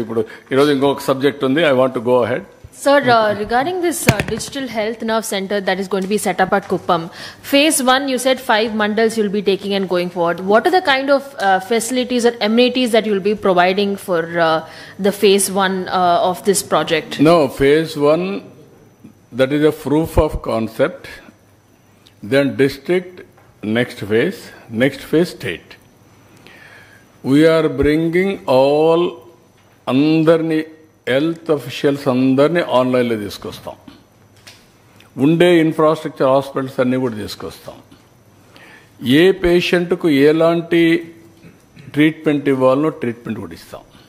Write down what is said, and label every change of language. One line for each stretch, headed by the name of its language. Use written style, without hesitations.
Telugu: ఇప్పుడు ఈరోజు ఇంకొక సబ్జెక్ట్ ఉంది,
English: I want to go ahead. Sir, regarding this digital health nerve center that is going to be set up at Kuppam, phase 1 you said 5 mandals you'll be taking and going forward. What are the kind of facilities or amenities that you'll be providing for the phase 1 of this project? No, phase 1, that is a proof of concept. Then district, next phase state. We are bringing all
Telugu: andarni health officials అందరినీ ఆన్లైన్లో తీసుకొస్తాం. ఉండే infrastructure hospitals అన్నీ కూడా తీసుకొస్తాం. ఏ పేషెంట్కు ఎలాంటి treatment ఇవ్వాలనో treatment కూడా ఇస్తాం.